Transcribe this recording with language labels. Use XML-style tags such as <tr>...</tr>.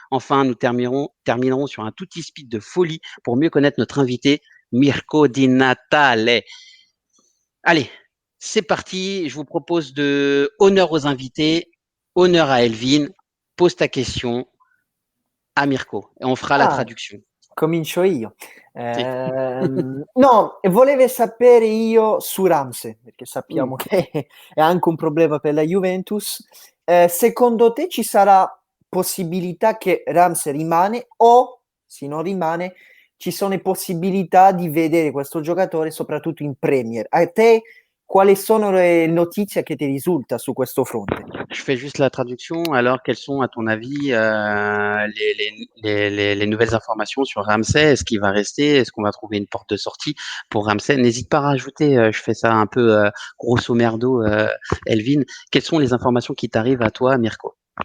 <fr>Enfin, nous terminerons sur un tutti speed de folie pour mieux connaître notre invité, Mirko Di Natale. Allez, c'est parti. Je vous propose de honneur aux invités, honneur à Elvin. Pose ta question à Mirko et on fera la traduction.</fr> <it>Comincio io. No, volevo sapere io su Ramsey, perché sappiamo che è anche un problema per la Juventus. Secondo te ci sarà possibilità che Ramsey rimane o, se non rimane, ci sono possibilità di vedere questo giocatore soprattutto in Premier? A te quali sono le notizie che ti risulta su questo fronte?</it> <fr>Je fais juste la traduction. Alors, quelles sont, à ton avis, les nouvelles informations sur Ramsey? Est-ce qu'il va rester? Est-ce qu'on va trouver une porte de sortie pour Ramsey? N'hésite pas à rajouter, je fais ça un peu grosso merdo, Elvin. Quelles sont les informations qui t'arrivent à toi, Mirko?</fr>